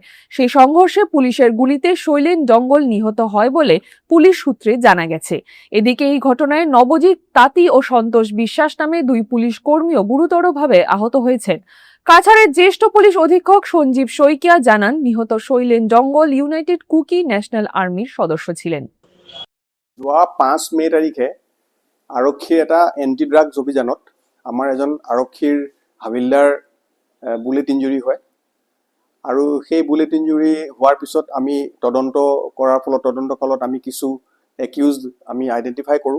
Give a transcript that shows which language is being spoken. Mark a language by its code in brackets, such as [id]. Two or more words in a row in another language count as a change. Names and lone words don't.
[bn] সেই সংঘর্ষে পুলিশের গুলিতে শৈলেন ডঙ্গল নিহত হয় বলে পুলিশ সূত্রে জানা গেছে। এদিকে এই ঘটনায় নবজিৎ তাঁতি ও সন্তোষ বিশ্বাস নামে 2 পুলিশ কর্মীও গুরুতরভাবে আহত হয়েছেন। কাছাড়ের জ্যেষ্ঠ পুলিশ অধীক্ষক সঞ্জীব শইকিয়া জানান, নিহত শৈলেন ডঙ্গল ইউনাইটেড কুকি ন্যাশনাল আর্মির সদস্য ছিলেন। [as] যোৱা 5 মে তাৰিখে আৰক্ষীৰ এটা [en] anti drugs [as] অভিযানত আমাৰ এজন আৰক্ষীৰ হাবিলদাৰ [en] bullet injury [as] হয় আৰু সেই [en] bullet injury [as] হোৱাৰ পিছত আমি তদন্ত কৰাৰ ফলত তদন্তকালত আমি কিছু একিউজড আমি আইডেণ্টিফাই কৰোঁ।